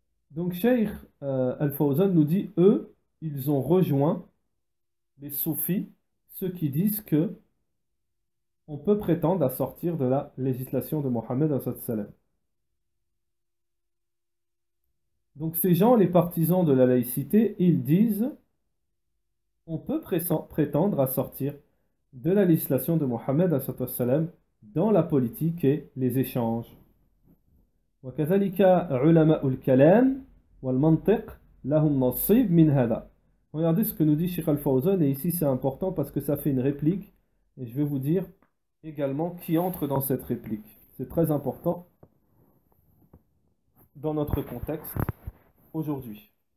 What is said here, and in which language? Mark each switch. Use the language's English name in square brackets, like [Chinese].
[French] Donc Cheikh Al-Fawzan nous dit, eux, ils ont rejoint les soufis, ceux qui disent que on peut prétendre à sortir de la législation de Mohammed sallallahu alayhi wa sallam. Donc ces gens, les partisans de la laïcité, ils disent on peut prétendre à sortir de la législation de Mohammed sallallahu alayhi wa sallam dans la politique et les échanges. [Arabic] وكذلك علماء الكلام والمنطق لهم نصيب من هذا. [French] Regardez ce que nous dit Cheikh Al-Fawzan, et ici c'est important parce que ça fait une réplique, et je vais vous dire également qui entre dans cette réplique. C'est très important dans notre contexte aujourd'hui.